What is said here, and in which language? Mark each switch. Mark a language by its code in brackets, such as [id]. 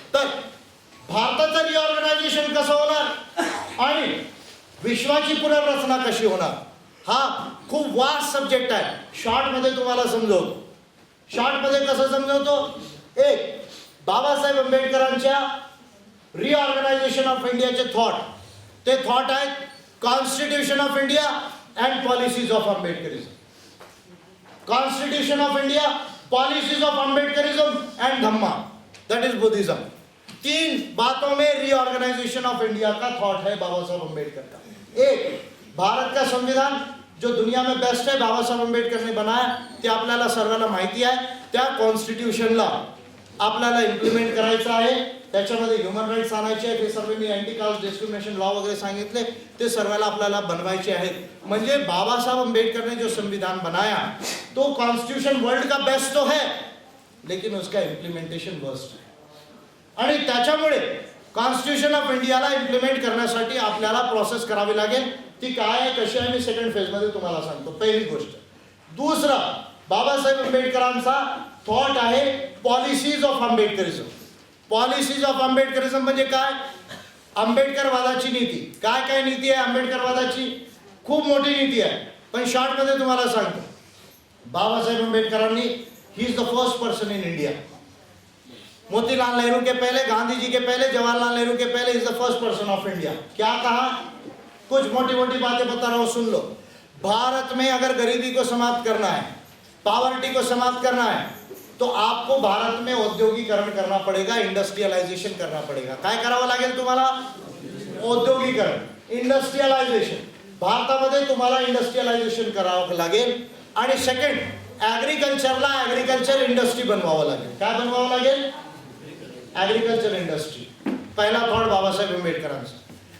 [mr] तर भारताचं रिऑर्गनायझेशन कसं होणार आणि विश्वाची पुनर्रचना कशी होणार, हा खूप वास्ट सब्जेक्ट आहे. शॉर्ट मध्ये तुम्हाला समजवतो. शॉर्ट मध्ये कसं समजवतो? एक, बाबासाहेब आंबेडकरांच्या रिऑर्गनायझेशन ऑफ इंडियाचे थॉट. ते थॉट आहेत constitution of India, [en] and policies of Ambedkarism. Constitution of India, policies of Ambedkarism and Dhamma, that is Buddhism. [hi] तीन बातों में रीऑर्गेनाइजेशन ऑफ इंडिया का थॉट है बाबा साहब अम्बेडकर का. एक, भारत का संविधान जो दुनिया में बेस्ट आहे बाबासाहेब आंबेडकरने बनाया [mr] ते आपल्याला सर्वांना माहिती आहे. त्या कॉन्स्टिट्यूशनला आपल्याला इम्प्लिमेंट करायचं आहे. त्याच्यामध्ये ह्युमन राईट्स आणायचे आहेत. हे सर्व मी अँटी कास्ट डिस्क्रिमिनेशन लॉ वगैरे सांगितले ते सर्वांना आपल्याला बनवायचे आहेत. [hi] म्हणजे बाबासाहेब आंबेडकर ने जो संविधान बनाया तो कॉन्स्टिट्यूशन वर्ल्ड का बेस्ट तो है, लेकिन उसका इम्प्लिमेंटेशन वर्स्ट है. [mr] आणि त्याच्यामुळे कॉन्स्टिट्यूशन ऑफ इंडियाला इम्प्लिमेंट करण्यासाठी आपल्याला प्रोसेस करावी लागेल. ती काय आहे कशी आहे मी सेकंड फेज मध्ये तुम्हाला सांगतो. पहिली गोष्ट. दुसरा, बाबासाहेब आंबेडकरांचा थॉट आहे पॉलिसीज ऑफ आंबेडकरिझम. पॉलिसीज ऑफ आंबेडकरिझम म्हणजे काय? आंबेडकरवादाची नीती. काय काय नीती आहे आंबेडकरवादाची? खूप मोठी नीती आहे, पण शॉर्ट मध्ये तुम्हाला सांगतो. [en] बाबासाहेब आंबेडकरांनी he is the first person in India. [hi] Motilal Nehru के पहले, गांधी जी के पहले, जवाहरलाल नेहरू के पहले, [en] Is the first person of India. [hi] क्या कहा? कुछ मोटी मोटी बातें बता रहा हूं, सुन लो. भारत में अगर गरीबी को समाप्त करना है, पॉवर्टी को समाप्त करना है, तो आपको भारत में औद्योगिकरण करना पड़ेगा, इंडस्ट्रियलायझेशन करना पड़ेगा. [mr] काय करावं लागेल तुम्हाला? औद्योगिकरण, इंडस्ट्रियलायझेशन. भारतामध्ये तुम्हाला इंडस्ट्रियलायझेशन करावं लागेल. आणि सेकंड, ॲग्रिकल्चरला ॲग्रिकल्चर इंडस्ट्री बनवावं लागेल. काय बनवावं लागेल? Agriculture industry. पहिला थॉट बाबासाहेब आंबेडकरांचा.